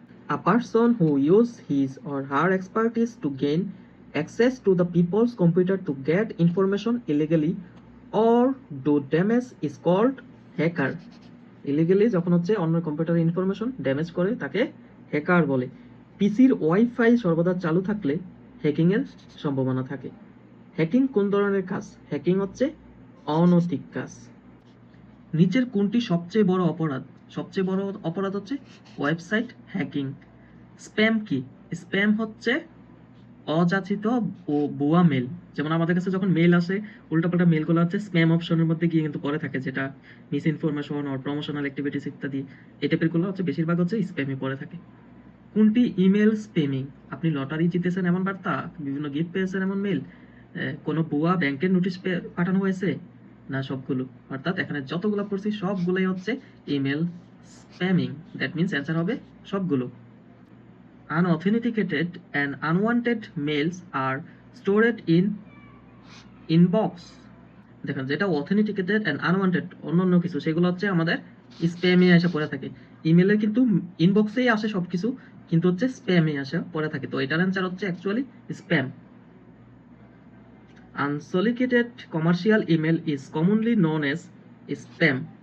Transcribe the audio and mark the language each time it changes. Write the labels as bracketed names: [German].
[English] A person who uses his or her expertise to gain access to the people's computer to get information illegally or do damage is called hacker. [Bangla] Illegally যখন হচ্ছে অন্য কম্পিউটারের information damage করে তাকে hacker বলে। পিসির wifi সর্বদা চালু থাকলে হ্যাকিং এর সম্ভাবনা থাকে। হ্যাকিং কোন ধরনের কাজ? হ্যাকিং হচ্ছে অনৈতিক কাজ। নিচের কোনটি সবচেয়ে বড় অপরাধ? সবচেয়ে বড় অপরাধ হচ্ছে ওয়েবসাইট হ্যাকিং। স্প্যাম কি? স্প্যাম হচ্ছে অযাচিত ও ভুয়া মেল। যেমন আমাদের কাছে যখন মেল আসে, উল্টাপাল্টা মেলগুলো হচ্ছে স্প্যাম অপশনের মধ্যে গিয়ে কিন্তু পড়ে থাকে, যেটা miss information or promotional activities ইত্যাদি, এই টাইপের গুলো হচ্ছে বেশিরভাগ হচ্ছে স্প্যামে পড়ে থাকে। কোনটি ইমেল স্প্যামিং? আপনি লটারি জিতেছেন এমন বার্তা, বিভিন্ন গিফট পেয়েছেন এমন মেল, কোনো ভুয়া ব্যাংকের নোটিশ পাঠানো হয়েছে, না সবগুলো? অর্থাৎ এখানে যতগুলো পড়ছি সবগুলোই হচ্ছে email spamming. [English] that means [Bangla] answer হবে সবগুলো। [English] Unauthenticated and unwanted mails are stored in inbox. [Bangla] দেখেন, যেটা অথেন্টিকেটেড এন্ড আনওয়ান্টেড অন্যান্য কিছু, সেগুলো হচ্ছে আমাদের স্প্যামে এসে পড়ে থাকে। ইমেলে কিন্তু ইনবক্সেই আসে সবকিছু, কিন্তু হচ্ছে স্প্যামে আসে পড়ে থাকে। তো এটার অ্যান্সার হচ্ছে actually spam. [English] Unsolicited commercial email is commonly known as spam.